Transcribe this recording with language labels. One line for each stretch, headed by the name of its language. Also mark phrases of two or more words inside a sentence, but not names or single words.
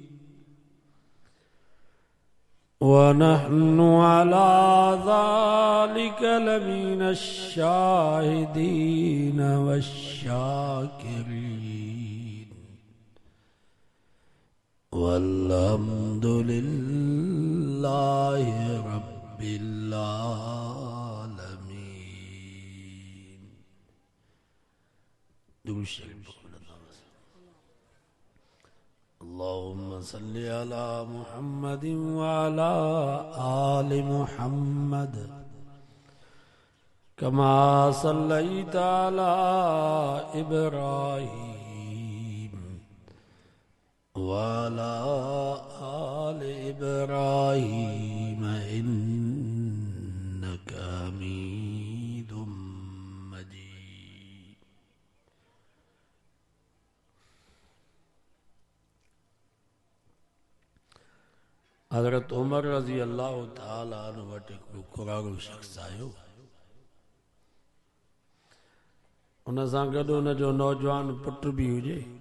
Arabic: ونحن على ذلك لمن الشاهدين والشاكرين. والحمد لله رب العالمين.
Sindhi: दुरूद शरीफ
Arabic: اللهم صل على محمد وعلى آل محمد كما صليت على إبراهيم وعلى آل إبراهيم إنك حميد مجيد.
Sindhi: हज़रत उमर
Arabic: رضي الله تعالى عنه
Sindhi: वटि हिकिड़ो कुराड़ो शख़्स आयो। उन सां गॾु उन जो नौजवान पुट बि हुजे।